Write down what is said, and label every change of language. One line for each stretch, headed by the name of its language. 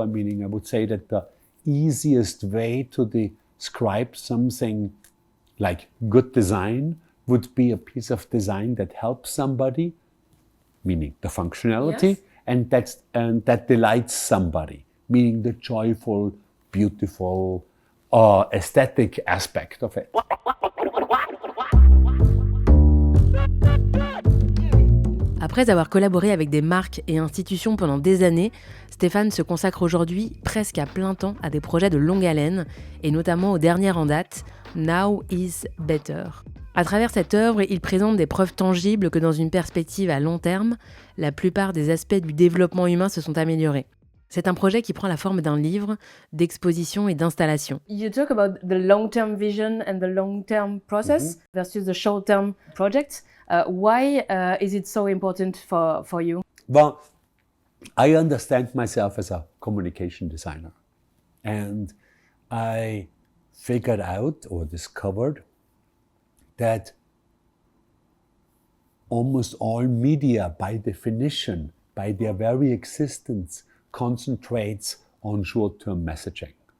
English: I would say that the easiest way to describe something like good design would be a piece of design that helps somebody, meaning the functionality, and that delights somebody, meaning the joyful, beautiful, aesthetic aspect of it.
French: Après avoir collaboré avec des marques et institutions pendant des années, Stefan se consacre aujourd'hui presque à plein temps à des projets de longue haleine, et notamment au dernier en date, Now is Better. À travers cette œuvre, il présente des preuves tangibles que dans une perspective à long terme, la plupart des aspects du développement humain se sont améliorés. C'est un projet qui prend la forme d'un livre, d'exposition et d'installation.
English: You talk about the long-term vision and the long-term process versus the short-term project. Why is it so important for you? Well, I understand myself as a communication designer. And I figured out or discovered that almost all media, by definition, by their very existence, concentrates on short-term messaging.